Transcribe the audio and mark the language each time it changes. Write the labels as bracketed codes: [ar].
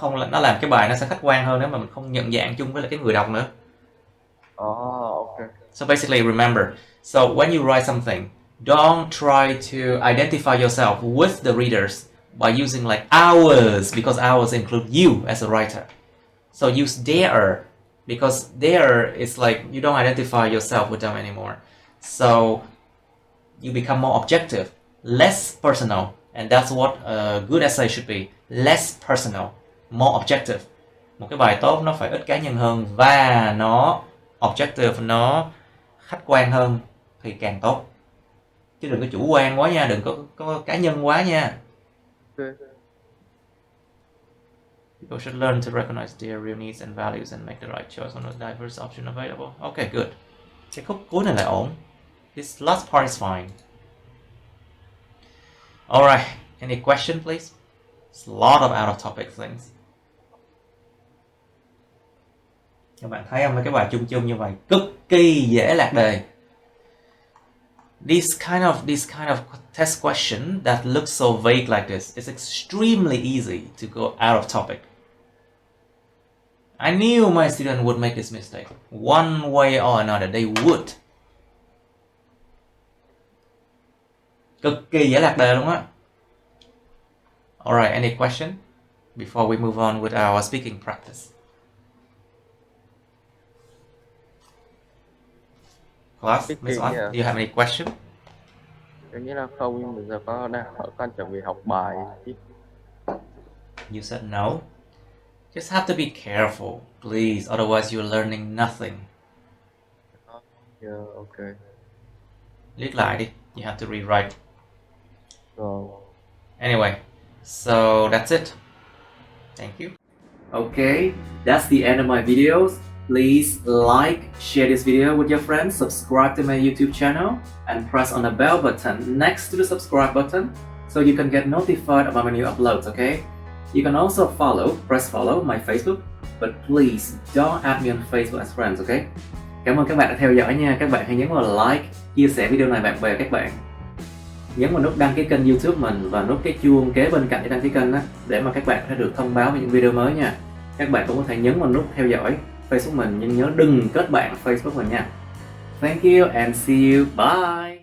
[vi] Nó làm cái bài nó sẽ khách quan hơn nếu mà mình không nhận dạng chung với lại cái người đọc nữa. [en] Okay. So basically remember, so when you write something, don't try to identify yourself with the readers by using like ours, because ours include you as a writer. So use their, because their is like you don't identify yourself with them anymore. So you become more objective, less personal, and that's what a good essay should be. Less personal, more objective. [vi] Một cái bài tốt nó phải ít cá nhân hơn và nó objective, nó khách quan hơn thì càng tốt. Chứ đừng có chủ quan quá nha, đừng có cá nhân quá nha. [en] People should learn to recognize their real needs and values and make the right choice on the diverse option available. Okay, good. [vi] Cái khúc cuối này là ổn. [en] This last part is fine. Alright, any question please? It's a lot of out of topic things. [vi] Các bạn thấy không, mấy cái bài chung chung như vậy cực kỳ dễ lạc đề. [en] This kind of test question that looks so vague like this is extremely easy to go out of topic. I knew my student would make this mistake. One way or another, they would. [vi] Cực kỳ dễ lạc đề luôn á. [en] Alright, any question before we move on with our speaking practice? Class, Miss On, do you have any question? [vi] Em nghĩ là không, nhưng bây giờ con chuẩn bị học bài chứ. [en] You said no. Just have to be careful, please, otherwise you're learning nothing. Yeah, okay. [vi] Liếc lại đi, [en] you have to rewrite. Anyway, so that's it. Thank you. Okay, that's the end of my videos. Please like, share this video with your friends, subscribe to my YouTube channel, and press on the bell button next to the subscribe button so you can get notified about my new uploads, okay? You can also press follow my Facebook, but please don't add me on Facebook as friends, okay? [vi] Cảm ơn các bạn đã theo dõi nha. Các bạn hãy nhấn vào like, chia sẻ video này bạn bè các bạn. Nhấn vào nút đăng ký kênh YouTube mình và nút cái chuông kế bên cạnh để đăng ký kênh đó, để mà các bạn sẽ được thông báo về những video mới nha. Các bạn cũng có thể nhấn vào nút theo dõi Facebook mình, nhưng nhớ đừng kết bạn Facebook mình nha. [en] Thank you and see you. Bye.